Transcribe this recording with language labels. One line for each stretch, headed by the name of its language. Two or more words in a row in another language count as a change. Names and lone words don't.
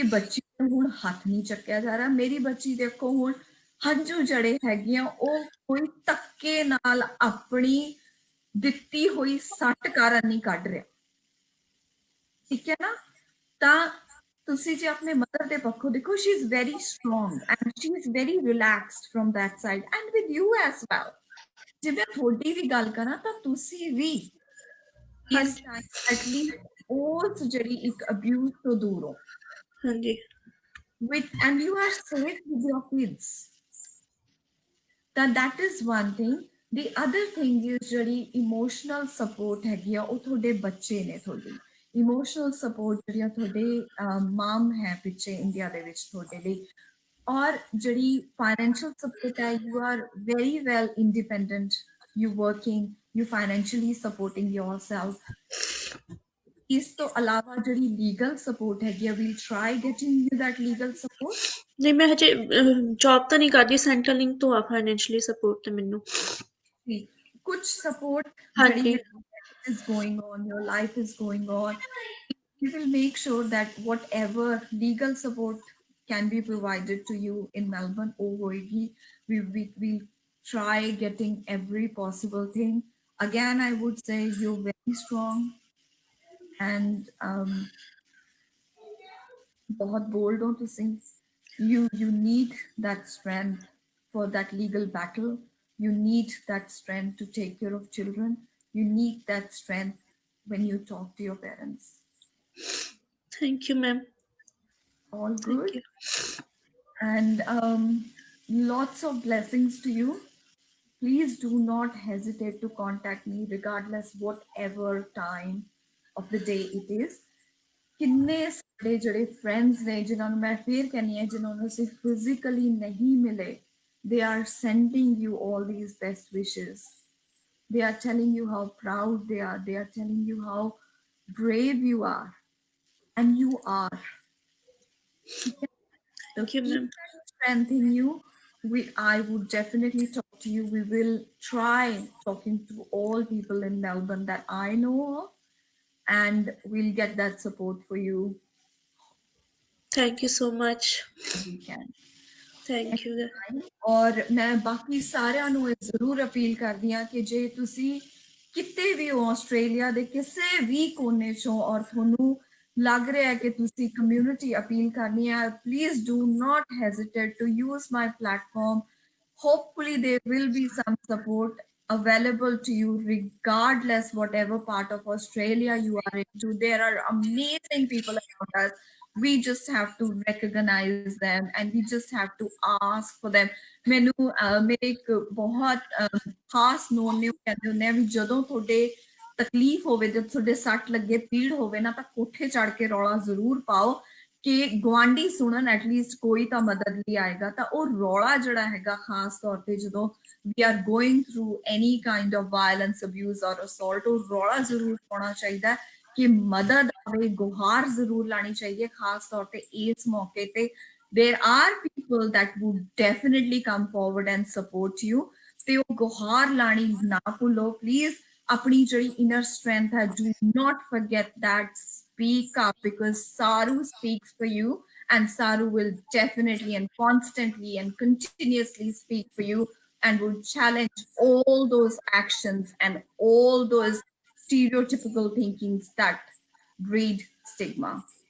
Punjabi: ਬੱਚੀ ਨੂੰ ਹੁਣ ਹੱਥ ਨਹੀਂ ਚੱਕਿਆ ਜਾ ਰਿਹਾ ਮੇਰੀ ਬੱਚੀ ਦੇਖੋ ਹੁਣ ਹੰਝੂ ਜੜੇ ਹੈਗੀਆਂ ਉਹ ਕੋਈ ਧੱਕੇ ਨਾਲ ਆਪਣੀ ਦਿੱਤੀ ਹੋਈ ਸੱਟ ਕਾਰਨ ਨਹੀਂ ਕੱਢ ਰਿਹਾ ਠੀਕ ਹੈ ਨਾ ਤਾਂ ਤੁਸੀਂ ਜੇ ਆਪਣੇ ਮਦਰ ਦੇ ਪੱਖੋਂ ਦੇਖੋ
English: she is very strong and she is very relaxed from that side and with you as well
Punjabi: ਜੇ ਮੈਂ ਤੁਹਾਡੀ ਵੀ ਗੱਲ ਕਰਾਂ ਤਾਂ ਤੁਸੀਂ ਵੀ ਇਸ ਹਾਂਜੀ
English: time atleast
Punjabi: ਉਸ ਜਿਹੜੀ ਇੱਕ ਅਬਿਊਜ਼ ਤੋਂ ਦੂਰ ਹੋ ਹਾਂਜੀ
English: with and you are safe with your kids that is one thing the other thing is ਜਿਹੜੀ emotional support
Punjabi: ਹੈਗੀ ਆ ਉਹ ਤੁਹਾਡੇ ਬੱਚੇ ਨੇ ਤੁਹਾਡੀ
English: emotional support
Punjabi: ਜਿਹੜੀ ਤੁਹਾਡੇ ਮਮ ਹੈ ਪਿੱਛੇ ਇੰਡੀਆ ਦੇ ਵਿੱਚ ਤੁਹਾਡੇ ਲਈ ਔਰ ਜਿਹੜੀ
English: financial support
Punjabi: ਹੈ
English: you are very well independent you working you financially supporting yourself
Punjabi: ਇਸ ਤੋਂ ਇਲਾਵਾ ਜਿਹੜੀ
English: legal support
Punjabi: ਹੈਗੀ ਆ
English: we'll try getting you that legal support
Punjabi: ਨਹੀਂ ਮੈਂ ਹਜੇ ਜੌਬ ਤਾਂ ਨਹੀਂ ਕਰਦੀ ਸੈਂਟਰਲਿੰਗ ਤੋਂ ਆ
English: financially support
Punjabi: ਤੇ ਮੈਨੂੰ ਕੁਝ ਸਪੋਰਟ ਜਿਹੜੀ ਹਾਂਜੀ
English: ਹੈ is going on your life is going on we will make sure that whatever legal support can be provided to you in Melbourne or hoegi we try getting every possible thing again I would say you're very strong and
Hindi: बहुत bold हो ਤੁਸੀਂ
English: you need that strength for that legal battle you need that strength to take care of children you need that strength when you talk to your parents Thank you ma'am all ਥੈਂਕ good ਯੂ and lots of blessings to you please do not hesitate to contact me regardless whatever time of the day it is
Punjabi: ਕਿੰਨੇ ਸਾਡੇ ਜਿਹੜੇ ਫਰੈਂਡਸ ਨੇ ਜਿਨ੍ਹਾਂ ਨੂੰ ਮੈਂ ਫੇਰ ਕਹਿੰਨੀ ਹੈ ਜਿਨ੍ਹਾਂ ਨੂੰ ਅਸੀਂ ਫਿਜ਼ੀਕਲੀ ਨਹੀਂ ਮਿਲੇ
English: they are sending you all these best wishes they are telling you how proud they are telling you how brave you are and you are so Thank you keep ਮੈਮ that strength in you I would definitely talk to you we will try talking to all people in Melbourne that I know of and we'll get that support for you Thank you so much we can Thank you
Punjabi: ਔਰ ਮੈਂ ਬਾਕੀ ਸਾਰਿਆਂ ਨੂੰ ਇਹ ਜ਼ਰੂਰ ਅਪੀਲ ਕਰਦੀ ਹਾਂ ਕਿ ਜੇ ਤੁਸੀਂ ਕਿਤੇ ਵੀ ਹੋ ਆਸਟ੍ਰੇਲੀਆ ਦੇ ਕਿਸੇ ਵੀ ਕੋਨੇ ਚੋਂ ਔਰ ਤੁਹਾਨੂੰ ਲੱਗ ਰਿਹਾ ਹੈ ਕਿ ਤੁਸੀਂ
English: community appeal
Punjabi: ਕਰਨੀ ਹੈ
English: please do not hesitate to use my platform hopefully there will be some support available to you regardless whatever part of Australia you are into there are amazing people around us we just have to recognize them and we just have to ask for them
Punjabi: ਮੈਨੂੰ ਮੇਰੇ ਇੱਕ ਬਹੁਤ ਖਾਸ ਨੋਨ ਨੇ ਕਹਿੰਦੇ ਹੁੰਦੇ ਆ ਵੀ ਜਦੋਂ ਤੁਹਾਡੇ ਤਕਲੀਫ ਹੋਵੇ ਜਦ ਤੁਹਾਡੇ ਸੱਟ ਲੱਗੇ ਪੀੜ ਹੋਵੇ ਨਾ ਤਾਂ ਕੋਠੇ ਚੜ ਕੇ ਰੌਲਾ ਜ਼ਰੂਰ ਪਾਓ ਕਿ ਗਵਾਂਢੀ ਸੁਣਨ ਐਟਲੀਸਟ ਕੋਈ ਤਾਂ ਮਦਦ ਲਈ ਆਏਗਾ ਤਾਂ ਉਹ ਰੌਲਾ ਜਿਹੜਾ ਹੈਗਾ ਖਾਸ ਤੌਰ ਤੇ ਜਦੋਂ
English: we are going through any kind of violence abuse or assault
Punjabi: ਉਹ ਰੌਲਾ ਜ਼ਰੂਰ ਪਾਉਣਾ ਚਾਹੀਦਾ ਕਿ ਮਦਦ ਆਵੇ ਗੁਹਾਰ ਜ਼ਰੂਰ ਲਾਣੀ ਚਾਹੀਦੀ ਹੈ ਖਾਸ ਤੌਰ ਤੇ ਇਸ ਮੌਕੇ ਤੇ
English: there are people that would definitely come forward and support you
Punjabi: ਤੇ ਉਹ ਗੁਹਾਰ ਲਾਣੀ ਨਾ ਭੁੱਲੋ ਪਲੀਜ਼ ਆਪਣੀ ਜਿਹੜੀ
English: inner strength ਹੈ do not forget that speak up because Saru speaks for you and Saru will definitely and constantly and continuously speak for you and would challenge all those actions and all those stereotypical thinkings that breed stigma.